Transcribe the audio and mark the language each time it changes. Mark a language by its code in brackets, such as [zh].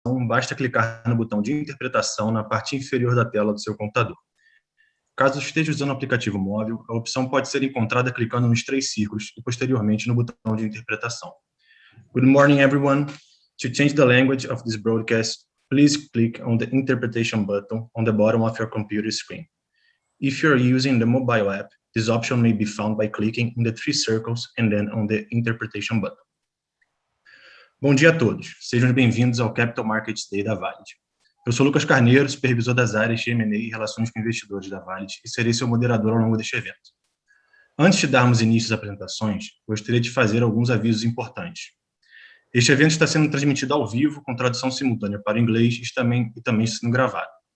[pt] interpretação, basta clicar no botão de interpretação na parte inferior da tela do seu computador. Caso esteja usando o aplicativo móvel, a opção pode ser encontrada clicando nos 3 círculos e, posteriormente, no botão de interpretação. [en] Good morning, everyone. To change the language of this broadcast, please click on the interpretation button on the bottom of your computer screen. If you're using the mobile app, this option may be found by clicking in the 3 circles and then on the interpretation button. [pt] Bom dia a todos. Sejam bem-vindos ao Capital Markets Day da Valid. Eu sou Lucas Carneiro, supervisor das áreas de M&A e Relações com Investidores da Valid e serei seu moderador ao longo deste evento. Antes de darmos início às apresentações, gostaria de fazer alguns avisos importantes. Este evento está sendo transmitido ao vivo, com tradução simultânea para o inglês e também sendo gravado.